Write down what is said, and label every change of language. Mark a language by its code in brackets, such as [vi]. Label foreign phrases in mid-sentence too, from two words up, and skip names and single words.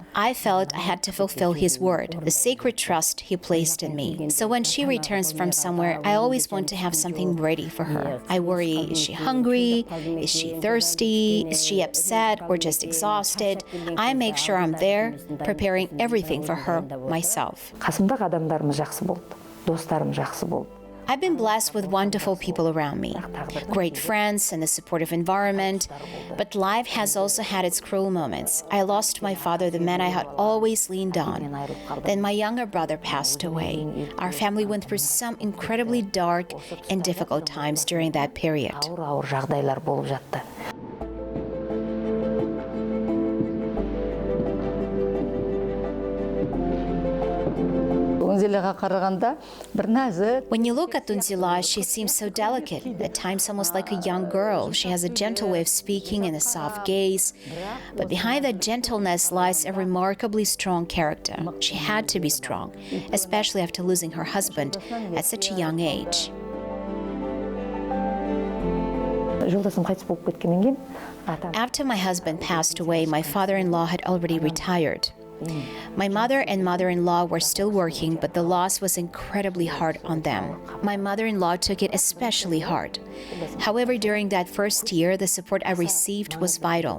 [en] I felt I had to fulfill his word, the sacred trust he placed in me. So when she returns from somewhere, I always want to have something ready for her. I worry, is she hungry? Is she thirsty? Is she upset or just exhausted? I make sure I'm there, preparing everything for her myself. [kk] Қасымдағы адамдарым жақсы болды, достарым жақсы болды. [en] I've been blessed with wonderful people around me, great friends and a supportive environment, but life has also had its cruel moments. I lost my father, the man I had always leaned on. Then my younger brother passed away. Our family went through some incredibly dark and difficult times during that period. [kk] Ауыр жағдайлар болып жатты. Unzilaға қарағанда бір нәзік. [en] When you look at Unzila, she seems so delicate, at times almost like a young girl. She has a gentle way of speaking and a soft gaze. But behind that gentleness lies a remarkably strong character. She had to be strong, especially after losing her husband at such a young age. [kk] Жолдасым қайтыс болып кеткеннен кейін, [en] After my husband passed away, my father-in-law had already retired. My mother and mother-in-law were still working, but the loss was incredibly hard on them. My mother-in-law took it especially hard. However, during that first year, the support I received was vital.